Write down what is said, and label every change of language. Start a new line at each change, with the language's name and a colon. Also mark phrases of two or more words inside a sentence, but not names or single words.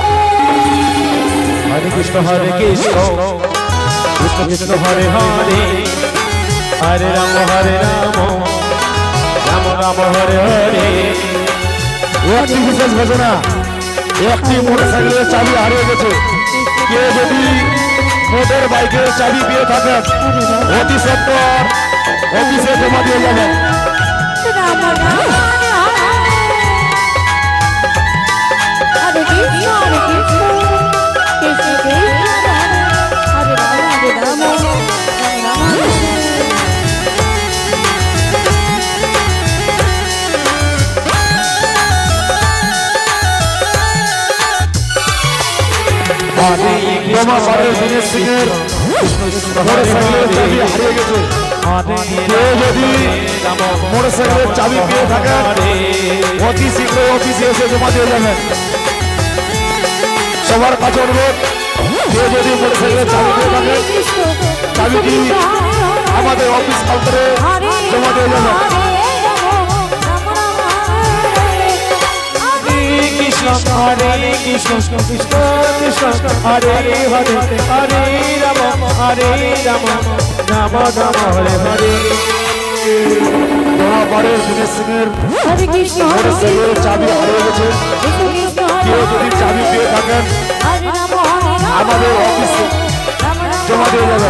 Sanskrit: হরে কৃষ্ণ, হরে কৃষ্ণ, কৃষ্ণ কৃষ্ণ হরে হরে, হরে রাম, হরে রাম, রাম রাম হরে হরে।
Bangla: একটি বিশেষ ঘোষণা, একটি মোটরসাইকেলের চাবি হারিয়ে গেছে, কেউ যদি মোটর বাইকের চাবি পেয়ে থাকেন অতি সত্বর অফিসে জমা দিয়ে যাবেন।
Sanskrit: Hare Krishna, Hare Krishna, Krishna Krishna Hare Hare, Hare Rama, Rama Rama Hare Rama, Hare
Bangla: Dinesh Singher মোটরসাইকেলের চাবি হারিয়ে গেছে, কেউ যদি মোটরসাইকেলের চাবি পেয়ে থাকেন অতি শীঘ্র অফিসে এসে জমা দিয়ে যাবেন। সবার কাছে অনুরোধ, কেউ যদি মোটরসাইকেলের চাবি পেয়ে থাকেন চাবিটি আমাদের অফিস কাউন্টারে জমা দিয়ে যাবেন।
Sanskrit: Krishna, Hare Krishna, Krishna Krishna Hare Hare, Hare Rama, Hare Rama, Rama Rama Hare Hare.
Bangla: দোয়াবাড়ির দিনেশ সিংহের মোটরসাইকেলের চাবি হারিয়ে গেছে, কেউ যদি চাবি পেয়ে থাকেন আমাদের অফিসে জমা দিয়ে যাবেন।